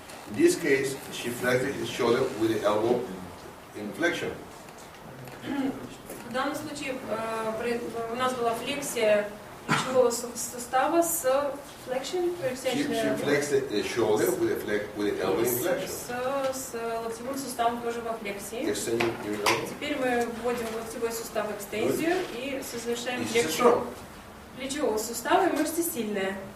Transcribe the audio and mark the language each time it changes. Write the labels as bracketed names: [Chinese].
[English] In this case, she flexed his shoulder with the elbow in flexion. [Russian] В данном случае у нас была флексия плечевого сустава с flexion, [English] She flexed the shoulder with the elbow in flexion. [Russian] с локтевым суставом тоже во флексии. [English] Extending your elbow. [Russian] Теперь мы вводим локтевой сустав в экстензию и совершаем [English] This is [Russian] флексию [English] strong. [Russian] плечевого сустава, и мышца сильная.